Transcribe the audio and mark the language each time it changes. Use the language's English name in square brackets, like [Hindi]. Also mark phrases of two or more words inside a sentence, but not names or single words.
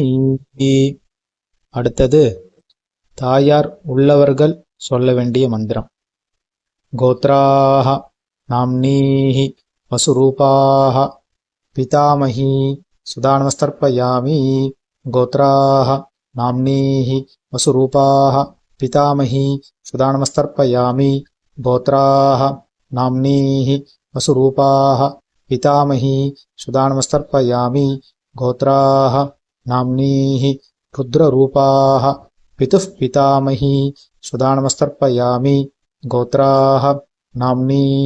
[Tamil] அடுத்தது தாயார் உள்ளவர்கள் சொல்ல வேண்டிய மந்திரம். [Sanskrit] गोत्राः नाम्नीः वसुरूपाः पितामही सुधा नमस्तर्पयामि. गोत्राः नाम्नीः वसुरूपाः पितामही सुधा नमस्तर्पयामि. गोत्राः नाम्नीः वसुरूपाः पितामही सुधा नमस्तर्पयामि गोत्राः नाम्नीः रुद्ररूपाः पितुः पितामही सुधा नमस्तर्पयामि गोत्राः नाम्नीः